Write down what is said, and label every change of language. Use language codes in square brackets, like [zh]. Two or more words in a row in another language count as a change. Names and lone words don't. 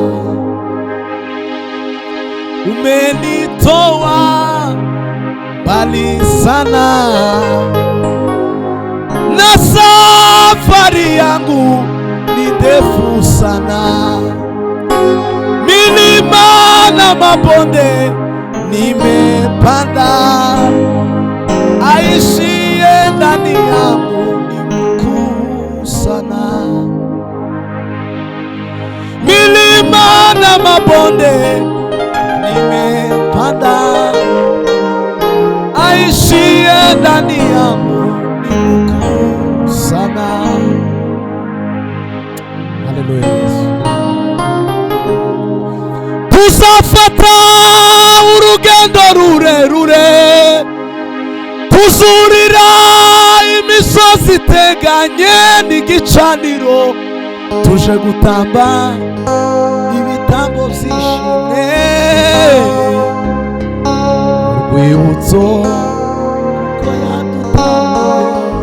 [sw] Umenitoa mbali sana na safari yangu ni ndefu sana, milima na mabonde nimepanda, aishiye ndani yangu ni mkuu sana. Milima na mabonde nimepanda, aishiye ndani yangu ni mkuu sana. Haleluya. [rn] Tuzafata urugendo rurerure, tuzurira imisozi iteganye n'igicaniro, tuje gutamba ibitambo vy'ishimwe, urwibutso kuko yadutambuye.